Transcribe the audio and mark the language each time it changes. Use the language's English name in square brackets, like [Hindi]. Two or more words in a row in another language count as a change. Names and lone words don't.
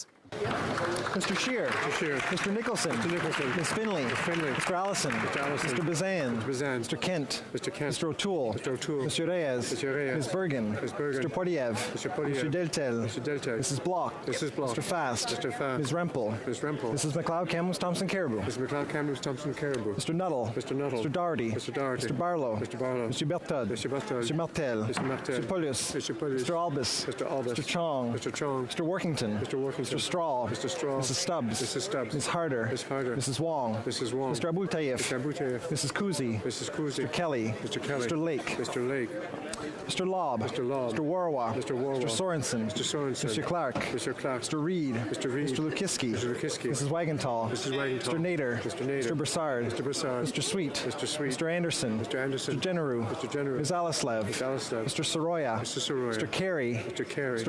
[English] Mr. Scheer. Mr. Nicholson. Ms. Finley. Mr. Allison. Mr. Bazan. Mr. Kent. Mr. O'Toole. Mr. Reyes. Ms. Bergen. Mr. Poilievre. Mr. Deltel. Mrs. Bloch. Mr. Fast. Ms. Rempel. Mrs. McLeod Campbell Thompson Caribou. Mr. Nuttall. Mr. Doherty. Mr. Barlow. Mr. Berthoud. Mr. Martel. Mr. Paulus. Mr. Albus. Mr. Chong. Mr. Workington. Mr. Straw. Mrs. Stubbs. Ms. Harder. Mrs. Wong. Mr. Abul Taif. Mrs. Kuzi. Mr. Kelly. Mr. Lake. Mr. Lobb. Mr. Warwa. Mr. Sorensen. Mr. Clark. Mr. Reed. Mr. Lukiski. Mrs. Wagenthal. Mr. Nader. Mr. Broussard. Mr. Sweet. Mr. Anderson. Mr. Generou. Ms. Alislev. Mr. Soroya. Mr. Carey. Mr.